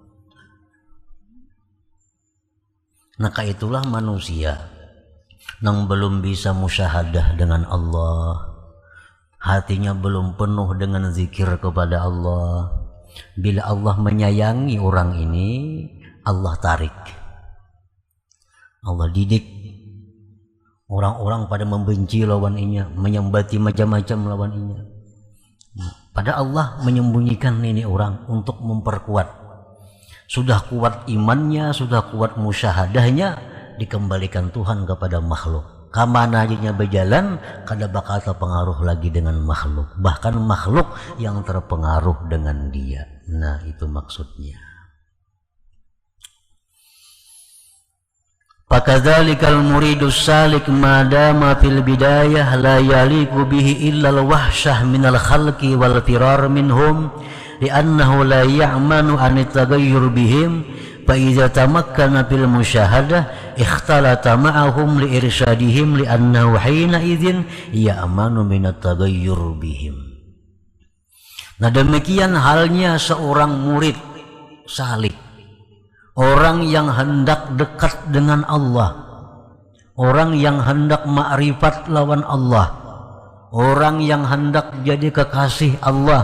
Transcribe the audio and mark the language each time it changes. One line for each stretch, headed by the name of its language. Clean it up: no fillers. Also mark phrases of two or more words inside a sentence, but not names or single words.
Indonesian: Nah, kayak itulah manusia yang belum bisa musyahadah dengan Allah, hatinya belum penuh dengan zikir kepada Allah. Bila Allah menyayangi orang ini, Allah tarik, Allah didik.
Banjar: Orang-orang pada membenci lawan inya, menyembati macam-macam lawan inya.
Indonesian: Pada Allah menyembunyikan ini orang untuk memperkuat. Sudah kuat imannya, sudah kuat musyahadahnya, dikembalikan Tuhan kepada makhluk.
Banjar: Kamana aja berjalan, kada bakal terpengaruh lagi dengan makhluk, bahkan makhluk yang terpengaruh dengan dia.
Indonesian: Nah, itu maksudnya.
Arabic: فكذلك المريد السالك ما دام في البداية لا يليق به إلا الوحشة من الخلق والفرار منهم لأنه لا يأمن أن يتغير بهم. فإذا تمكن في المشاهدة اختلط معهم لإرشادهم لأنه حينئذ يأمن من التغير بهم.
Indonesian: Nah, demikian halnya seorang murid salik, orang yang hendak dekat dengan Allah, orang yang hendak ma'rifat lawan Allah, orang yang hendak jadi kekasih Allah.